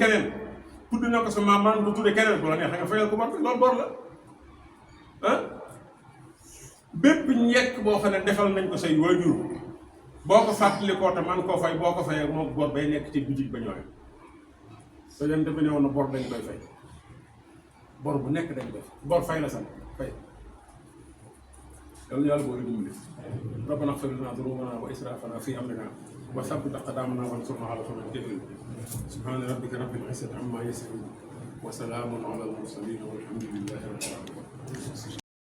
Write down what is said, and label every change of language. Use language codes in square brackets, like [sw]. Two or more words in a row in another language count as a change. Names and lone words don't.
[wo] keneen tudde na ko sa maam mënoon ko tudde keneen bu la neexee nga fayal ko bor bi loolu bor la ah bépp njekk boo xam ne defal nañ ko say waajur boo ko fàttalikoo te man koo fay boo ko fayee moom bor bay nekk ci bitig ba ñooy soo dem dafa ne woon na bor dañ koy fay bor bu nekk dañ koy bor fay la sant fay yàlla boo dimbali [ar] ربنا اغفر لنا ذنوبنا وإسرافنا في أمرنا وثبت أقدامنا وانصرنا على القوم الكافرين سبحان ربك رب العزة عما يصفون وسلام على المرسلين والحمد لله رب العالمين